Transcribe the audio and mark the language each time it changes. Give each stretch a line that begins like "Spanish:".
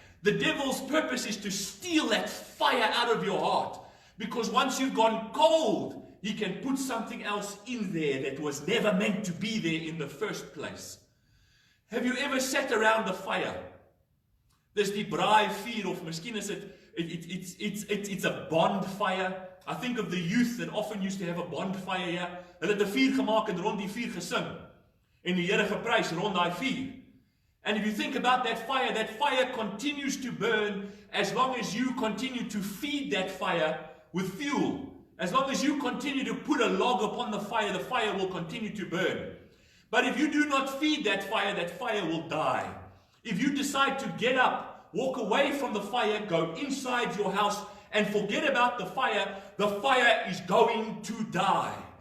English: The devil's purpose is to steal that fire out of your heart, because once you've gone cold, he can put something else in there that was never meant to be there in the first place. Have you ever sat around the fire?
Afrikaans: Dis die braai vuur, of miskien is
English: it's a bonfire. I think of the youth that often used to have a bonfire here.
Afrikaans: Hulle het 'n vuur gemaak en rond die vuur gesing. En die Here geprys rond daai vuur.
English: And if you think about that fire continues to burn as long as you continue to feed that fire with fuel. As long as you continue to put a log upon the fire will continue to burn. But if you do not feed that fire will die. If you decide to get up, walk away from the fire, go inside your house, and forget about the fire is going to die.